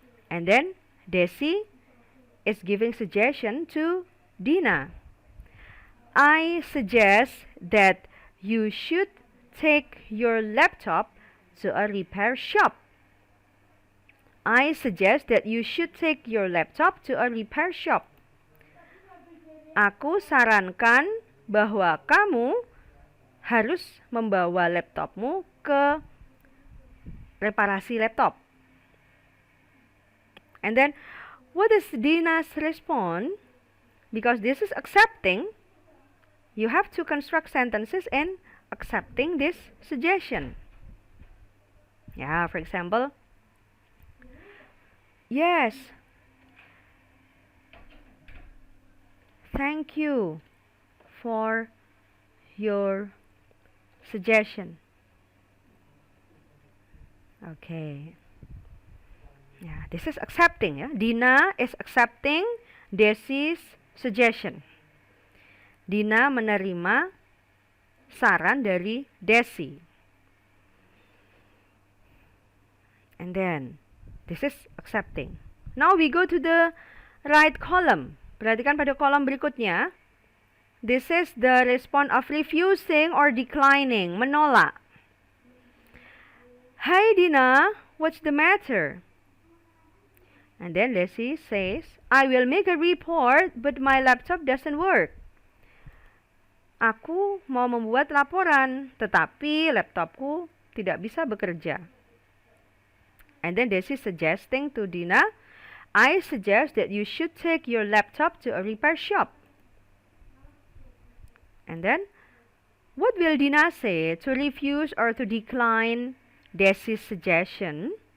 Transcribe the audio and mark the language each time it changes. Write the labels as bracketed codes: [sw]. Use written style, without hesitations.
[en] And then Desi is giving suggestion to Dina. I suggest that you should take your laptop to a repair shop. I suggest that you should take your laptop to a repair shop. [id] Aku sarankan bahwa kamu harus membawa laptopmu ke reparasi laptop. [en] And then, what is Dina's response? Because this is accepting, you have to construct sentences in accepting this suggestion. Yeah, for example, yes, thank you for your suggestion. Okay. Yeah, this is accepting. Yeah? Dina is accepting Desi's suggestion. [id] Dina menerima saran dari Desi. [en] And then, this is accepting. Now we go to the right column. [id] Perhatikan pada kolom berikutnya. [en] This is the response of refusing or declining, menolak. Hey Dina, what's the matter? And then Desi says, I will make a report, but my laptop doesn't work. [id] Aku mau membuat laporan, tetapi laptopku tidak bisa bekerja. [en] And then Desi suggesting to Dina, I suggest that you should take your laptop to a repair shop. And then, what will Dina say to refuse or to decline Desi's suggestion?